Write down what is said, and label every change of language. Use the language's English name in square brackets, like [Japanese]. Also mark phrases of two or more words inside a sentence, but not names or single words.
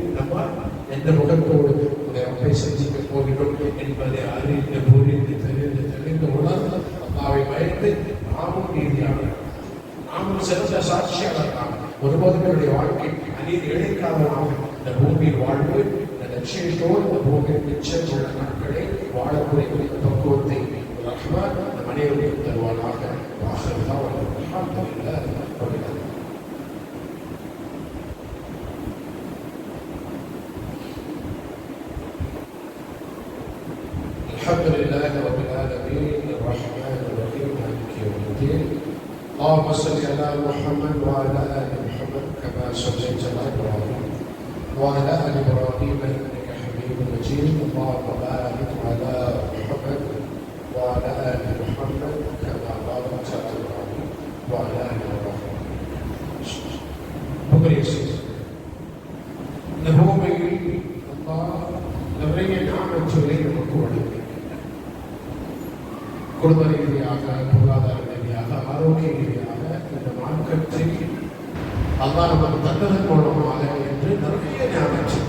[Tamil] நம்ம எந்த முகத்தோடு அப்பை சந்திக்க போகிறோம் என்பதை அறிந்து புரிந்து தெரிந்து உணர்ந்து அல்லாஹ்வை பயந்து நாமும் நீதியாக, நாமும் சிறந்த சாட்சியாளர்களாக, ஒருபோதும் என்னுடைய வாழ்க்கை அநீதி இழைக்காதவனாக இந்த பூமியில் வாழ்வு, இந்த லட்சியத்தோடு இந்த பூமியில் மிச்சம் உள்ள நாட்களை வாழக்கூடிய பக்குவத்தை ரஹ்மான் இந்த மனிதர்களுக்கு தருவானாக. வாசல்தான் அல்ஹம்துலில்லாஹ். [Arabic] الحمد لله رب العالمين الرحمن الرحيم مالك يوم الدين. اللهم صل على محمد وعلى ال محمد كما صليت على ابراهيم وعلى ال ابراهيم انك حميد مجيد. اللهم بارك على محمد وعلى ال محمد كما باركت على ابراهيم وعلى ال ابراهيم. [Tamil] இந்த பூமியில் அல்லாஹ் நிறைய ஞானங்களை நமக்கு வழங்கி, குடும்ப ரீதியாக, பொருளாதார ரீதியாக, ஆரோக்கிய ரீதியாக இந்த மார்க்கத்தை அல்லாஹ் நமக்கு தந்ததன் மூலமாக என்று நிறைய ஞானம்.